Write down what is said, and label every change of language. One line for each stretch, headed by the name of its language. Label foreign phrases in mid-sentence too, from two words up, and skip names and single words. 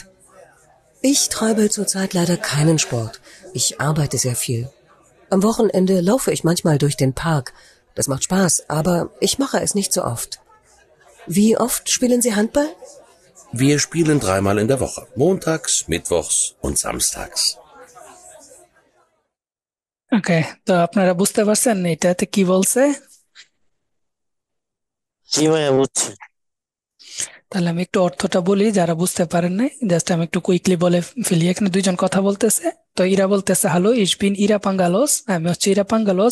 German: Ich treibe zurzeit leider keinen Sport. Ich arbeite sehr viel. Am Wochenende laufe ich manchmal durch den Park. Das macht Spaß, aber ich mache es nicht so oft. Wie oft spielen Sie Handball? Wir spielen 3-mal in der Woche. Montags, mittwochs und samstags.
Bangla: ওকে, তো আপনারা বুঝতে পারছেন এটাতে কি বলছে? জি ভাইয়া বুঝছি। তাহলে আমি একটু অর্থটা বলি, যারা বুঝতে পারেন নাই জাস্ট আমি একটু কুইকলি বলে ফেলি। এখানে দুইজন কথা বলতেছে। তো ইরা বলতেছে,
German: Hallo, ich bin Ira Pangalos,
Bangla: আমি হচ্ছে ইরা পাঙ্গালোস।